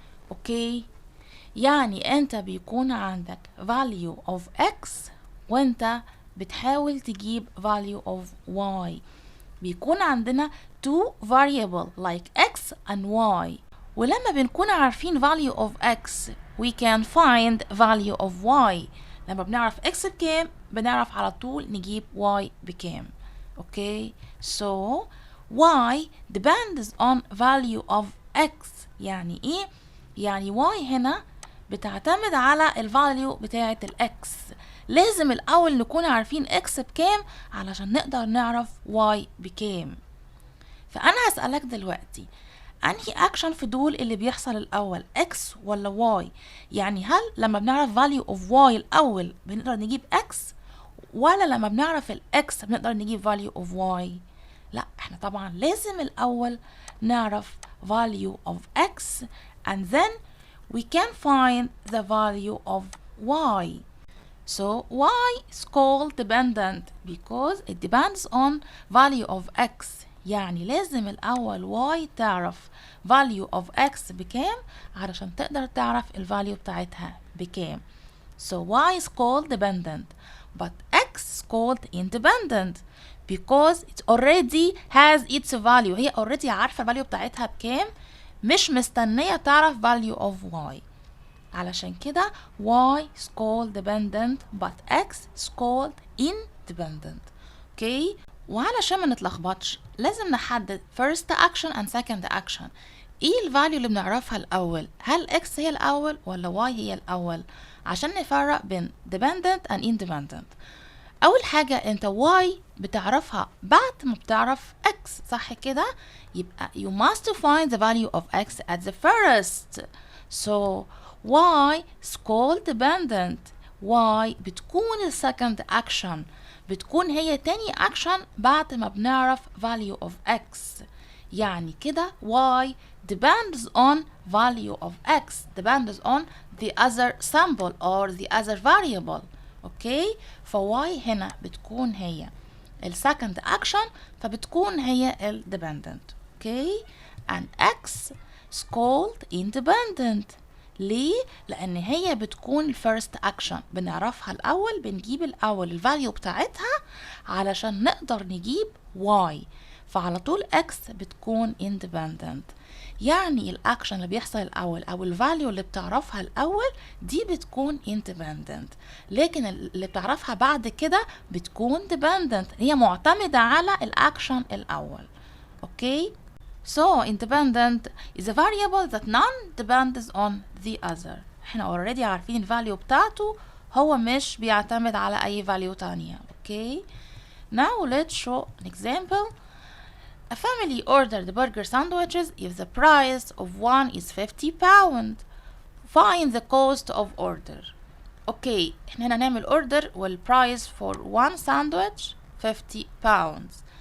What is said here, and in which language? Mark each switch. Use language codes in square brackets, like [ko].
[ar] Okay, يعني انت بيكون عندك value of x وانت بتحاول تجيب value of y. بيكون عندنا two variable like x and y. ولما بنكون عارفين [en] value of x we can find value of y. [ar] لما بنعرف x بكام بنعرف على طول نجيب y بكام. [en] Okay, so y depends on value of x. [ar] يعني ايه؟ يعني y هنا بتعتمد على الفاليو بتاعة الاكس. لازم الاول نكون عارفين x بكام علشان نقدر نعرف y بكام. فانا هسألك دلوقتي انهي اكشن في دول اللي بيحصل الاول x ولا y؟ يعني هل لما بنعرف value of y الاول بنقدر نجيب x ولا لما بنعرف الاكس بنقدر نجيب value of y؟ لا، احنا طبعا لازم الاول نعرف value of x [en] and then we can find the value of y. So y is called dependent because it depends on value of x. [ar] يعني لازم الأول y تعرف value of x بكام علشان تقدر تعرف الفاليو بتاعتها بكام. [en] So y is called dependent but x is called independent because it already has its value. [ar] هي already عارفة الفاليو بتاعتها بكام، مش مستنية تعرف value of y. علشان كده [en] y is called dependent but x is called independent. [ar] اوكي، وعلشان ما نتلخبطش لازم نحدد first action and second action. ايه الفاليو اللي بنعرفها الاول؟ هل x هي الاول ولا y هي الاول؟ عشان نفرق بين dependent and independent. اول حاجة انت y بتعرفها بعد ما بتعرف x، صح كده؟ يبقى [en] you must find the value of x at the first. So y is called dependent. [ar] y بتكون ال second action، بتكون هي تاني action بعد ما بنعرف value of x. يعني كده [en] y depends on value of x, depends on the other symbol or the other variable. [ar] اوكي، فy هنا بتكون هي ال second action، فبتكون هي ال dependent. [en] Okay, and x is called independent. [ar] ليه؟ لأن هي بتكون ال first action، بنعرفها الأول، بنجيب الأول الفاليو بتاعتها علشان نقدر نجيب y، فعلى طول x بتكون independent. يعني الأكشن اللي بيحصل الأول أو الفاليو اللي بتعرفها الأول دي بتكون independent، لكن اللي بتعرفها بعد كده بتكون dependent، هي معتمدة على الأكشن الأول. [en] Okay? So independent is a variable that none depends on the other. [ar] احنا already عارفين الفاليو بتاعته، هو مش بيعتمد على أي فاليو تانية. [en] Okay, now let's show an example. A family ordered burger sandwiches if the price of one is 50 pounds. Find the cost of order. Okay, [ar] احنا هنا هنعمل [en] order والprice for one sandwich 50 pounds.